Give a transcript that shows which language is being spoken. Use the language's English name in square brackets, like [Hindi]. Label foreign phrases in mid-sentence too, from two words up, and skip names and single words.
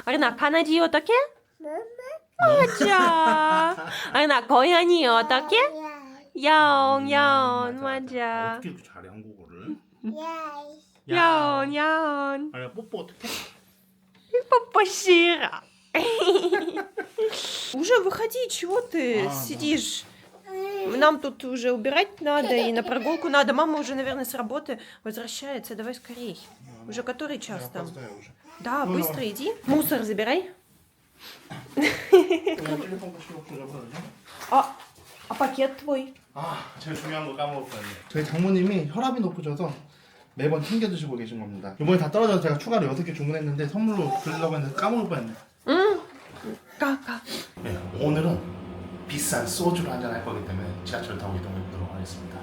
[Korean] 아리나 강아지 어떻게? 맞아. 아리나 고양이 어떻게? 야옹 맞아. 어떻게 이렇게 잘해 한국어를? 야옹 아니 뽀뽀 어떻게? 뽀뽀 싫어. [Russian] Уже выходи, чего ты сидишь? Нам тут уже убирать надо, и на прогулку надо. Мама уже, наверное, с работы возвращается. Давай скорей. Уже который час там? уже. Да, быстро иди. Мусор забирай. А пакет твой? [Korean] 아, 제일 중요한 거 까먹었거든요. 저희 장모님이 혈압이 높으셔서 매번 챙겨 드시고 계신 겁니다. 이번에 다 떨어져서 제가 추가로 6개 주문했는데 선물로 드리려고 했는데 까먹을 뻔했네. 응. 가. 네, 오늘은 비싼 소주를 한잔 할 거기 때문에 지하철 타고 이동해 보도록 하겠습니다.